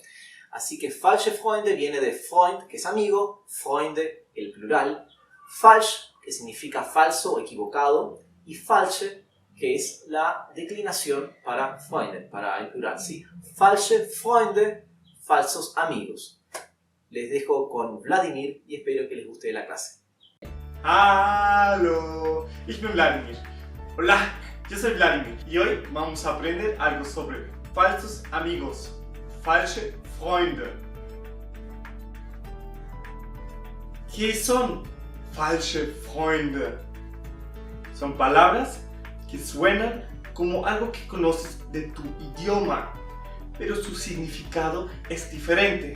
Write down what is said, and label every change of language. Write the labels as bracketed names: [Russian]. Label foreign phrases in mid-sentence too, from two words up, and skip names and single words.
[Spanish] Así que [German] falsche Freunde [Spanish] viene de Freund, que es amigo, Freunde, el plural, falsch, que significa falso o equivocado, y falsche, que es la declinación para Freunde, para el plural, ¿sí? [German] Falsche Freunde, [Spanish] falsos amigos. Les dejo con Vladimir y espero que les guste la clase. [German] Hallo, ich bin Vladimir. [Spanish] Hola, yo soy Vladimir y hoy vamos a aprender algo sobre falsos amigos, [German] falsche Freunde. [Spanish] ¿Qué son [German] falsche Freunde? [Spanish] Son palabras que suenan como algo que conoces de tu idioma, pero su significado es diferente.